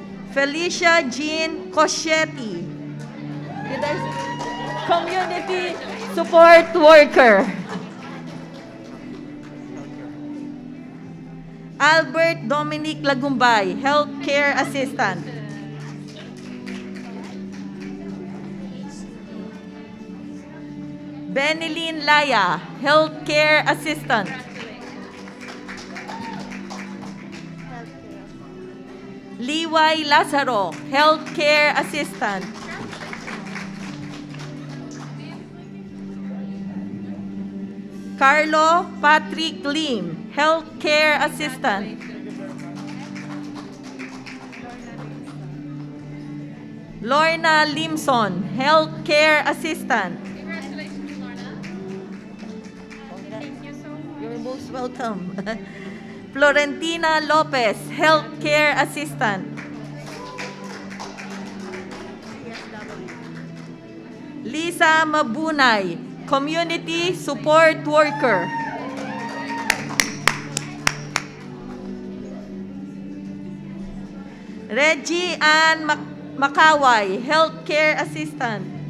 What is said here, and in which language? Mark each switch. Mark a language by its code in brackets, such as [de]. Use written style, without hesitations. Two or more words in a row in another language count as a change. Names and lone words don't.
[en] Felicia Jean Coschetti. Community support worker. Albert Dominic Lagumbay, healthcare assistant. Benilyn Laya, healthcare assistant. Liway Lazaro, healthcare assistant. Carlo Patrick Lim, healthcare assistant. Lorna Limson, healthcare assistant. Congratulations, Lorna. Thank you so much. You're most welcome. Florentina Lopez, healthcare assistant. Lisa Mabunay, community support worker. Reggie Ann Makaway, healthcare assistant.